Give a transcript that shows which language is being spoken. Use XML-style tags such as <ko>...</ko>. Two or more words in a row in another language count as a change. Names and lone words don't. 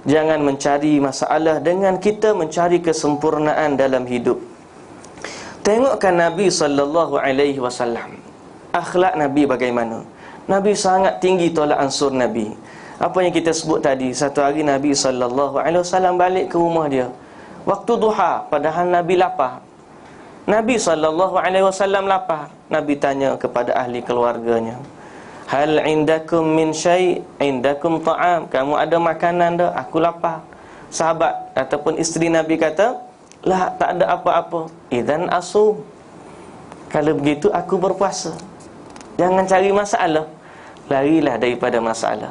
<ms>Jangan mencari masalah dengan kita mencari kesempurnaan dalam hidup. Tengokkan Nabi</ms> <ar>صلى الله عليه وسلم.</ar> <ms>Akhlak Nabi bagaimana? Nabi sangat tinggi tolak ansur Nabi. Apa yang kita sebut tadi, satu hari Nabi</ms> <ar>صلى الله عليه وسلم</ar> <ms>balik ke rumah dia waktu duha, padahal Nabi lapar. Nabi</ms> <ar>صلى الله عليه وسلم</ar> <ms>lapar. Nabi tanya kepada ahli keluarganya,</ms> <ar>هل عندكم من شيء'? عندكم طعام?</ar> <ms>Kamu ada makanan dah? Aku lapar. Sahabat ataupun isteri Nabi kata, lah, tak ada apa-apa.</ms> <ar>إذن أصوم.</ar> <ms>Kalau begitu aku berpuasa. Jangan cari masalah. Larilah daripada masalah.</ms>